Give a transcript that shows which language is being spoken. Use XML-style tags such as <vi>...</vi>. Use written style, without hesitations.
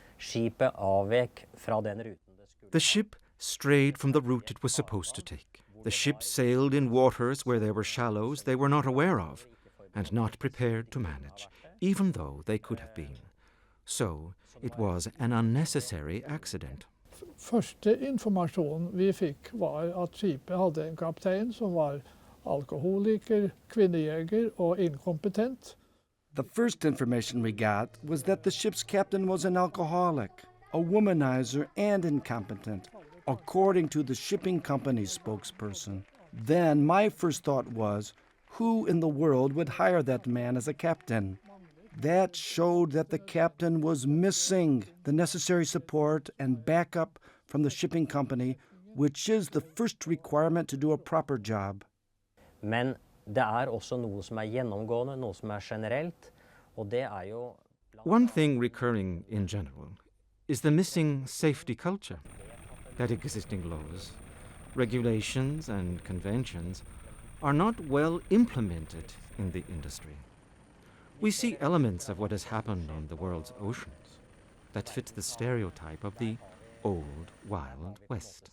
<en>The ship strayed from the route it was supposed to take. The ship sailed in waters where there were shallows they were not aware of and not prepared to manage, even though they could have been. So it was an unnecessary accident.</en> <no>Første informasjonen vi fikk var at skipet hadde en kaptein som var alkoholiker, kvinnejeger og inkompetent.</no> <en>The first information we got was that the ship's captain was an alcoholic, a womanizer, and incompetent, according to the shipping company's spokesperson. Then my first thought was, who in the world would hire that man as a captain? That showed that the captain was missing the necessary support and backup from the shipping company, which is the first requirement to do a proper job.</en> <no>Men det også noe som gjennomgående, noe som generelt, og det jo...</no> <en>One thing recurring in general is the missing safety culture, that existing laws, regulations and conventions are not well implemented in the industry. We see elements of what has happened on the world's oceans that fit the stereotype of the old Wild West.</en>